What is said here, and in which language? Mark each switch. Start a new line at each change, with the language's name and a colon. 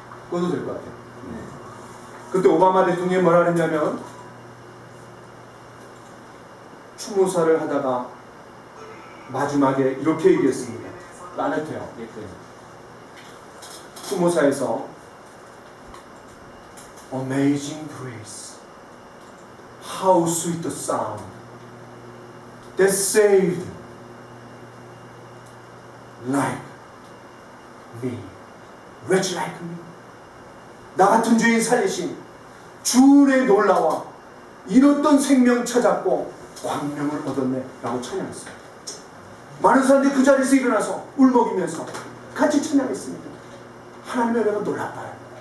Korean: 꺼도 될 것 같아요. 그때 오바마 대통령이 뭐라 그랬냐면 추모사를 하다가 마지막에 이렇게 얘기했습니다. 라네트요.
English: 추모사에서 Amazing grace, how sweet the sound that saved like me, wretch like me.
Korean: 나 같은 죄인 살리신 주의 놀라와 잃었던 생명 찾았고 광명을 얻었네 라고 찬양했어요. 많은 사람들이 그 자리에서 일어나서 울먹이면서 같이 찬양했습니다. 하나님의 은혜가 놀랍다.